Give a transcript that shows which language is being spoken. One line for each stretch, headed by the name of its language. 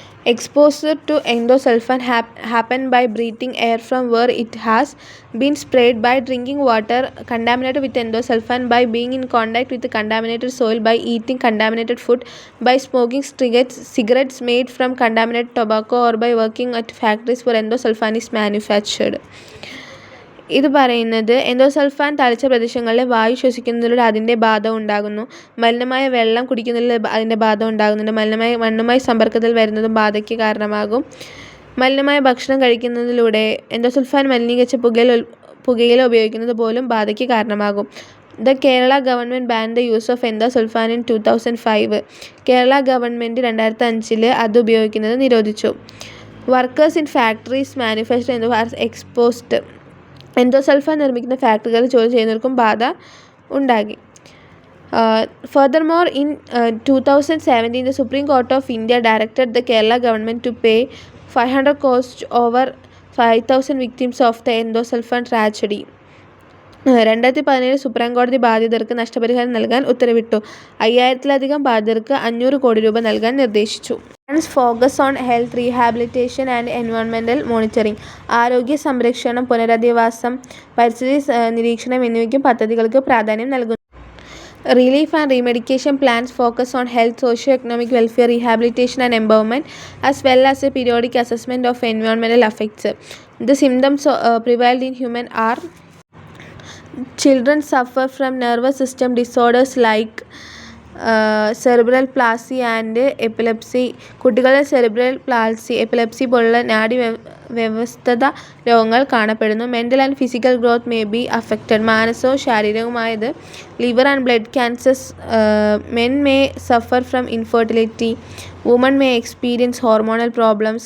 English: Exposure to endosulfan happen by breathing air from where it has been sprayed, by drinking water contaminated with endosulfan, by being in contact with contaminated soil, by eating contaminated food, by smoking cigarettes made from contaminated tobacco, or by working at factories where endosulfan is manufactured.
Malayalam: ഇത് പറയുന്നത് endosulfan തളിച്ച പ്രദേശങ്ങളിലെ വായു ശ്വസിക്കുന്നതിലൂടെ അതിൻ്റെ ബാധ ഉണ്ടാകുന്നു. മലിനമായ വെള്ളം കുടിക്കുന്നതിലൂടെ അതിൻ്റെ ബാധ ഉണ്ടാകുന്നുണ്ട്. മലിനമായ മണ്ണുമായി സമ്പർക്കത്തിൽ വരുന്നതും ബാധയ്ക്ക് കാരണമാകും. മലിനമായ ഭക്ഷണം കഴിക്കുന്നതിലൂടെ എൻഡോസൾഫാൻ മലിനീകരിച്ച പുകയില ഉപയോഗിക്കുന്നത് പോലും ബാധയ്ക്ക് കാരണമാകും.
English: The Kerala government banned the use of endosulfan in 2005.
Malayalam: Kerala government 2005 അത് ഉപയോഗിക്കുന്നത് നിരോധിച്ചു.
English: Workers in factories manufacture are exposed.
Malayalam: Endosulfan നിർമ്മിക്കുന്ന ഫാക്ടറികളിൽ ജോലി ചെയ്യുന്നവർക്കും ബാധ ഉണ്ടാക്കി.
English: Furthermore, in 2017, the Supreme Court of India directed the Kerala government to pay 500 crores to over 5,000 victims of the endosulfan tragedy.
Malayalam: 2017 supreme കോടതി ബാധിതർക്ക് നഷ്ടപരിഹാരം നൽകാൻ ഉത്തരവിട്ടു. 5000-ലധികം ബാധിതർക്ക് 500 കോടി രൂപ നൽകാൻ നിർദ്ദേശിച്ചു.
English: Focus on health, rehabilitation and environmental monitoring.
Malayalam: ആരോഗ്യ സംരക്ഷണം, പുനരധിവാസം, പരിസ്ഥിതി നിരീക്ഷണം എന്നിവയ്ക്കും പദ്ധതികൾക്ക് പ്രാധാന്യം നൽകുന്നു.
English: Relief and remediation plans focus on health, socio-economic welfare, rehabilitation and empowerment, as well as a periodic assessment of environmental effects. The symptoms prevalent in humans are: children suffer from nervous system disorders like cerebral palsy and epilepsy.
Malayalam: കുട്ടികളിൽ cerebral palsy, epilepsy പോലുള്ള നാഡീവ്യവസ്ഥിത രോഗങ്ങൾ കാണപ്പെടുന്നു.
English: Mental and physical growth may be affected.
Malayalam: മാനസവും ശാരീരികവുമായത്
English: Liver and blood cancers. Men may suffer from infertility. Woman may experience hormonal problems.